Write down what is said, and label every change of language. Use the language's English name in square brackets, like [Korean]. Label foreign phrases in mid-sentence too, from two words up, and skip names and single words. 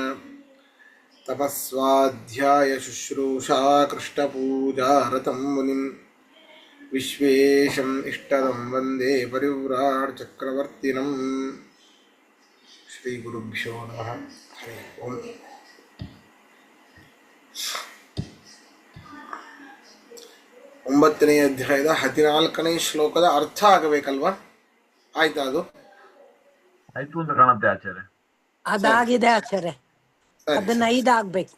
[Sanskrit] तपस्वाध्यायशुश्रूषा कृष्णपूजारतं मुनिं विश्वेशम् इष्टदं वन्दे परिव्राट्चक्रवर्तिनम्। श्रीगुरुभ्यो नमः। हरि ओಂ। [Kannada] ಒಂಬತ್ತನೇ ಅಧ್ಯಾಯದ 14ನೇ ಶ್ಲೋಕದ ಅರ್ಥ ಆಗಬೇಕಲ್ವಾ? ಆಯ್ತಾ? ಅದು ಆಯ್ತು ಅಂತ ಕಾಣುತ್ತೆ ಆಚಾರ್ಯ. ಅದಾಗಿದೆ ಆಚಾರ್ಯ. ಅದನ್ನ 5 ಆಗ್ಬೇಕು.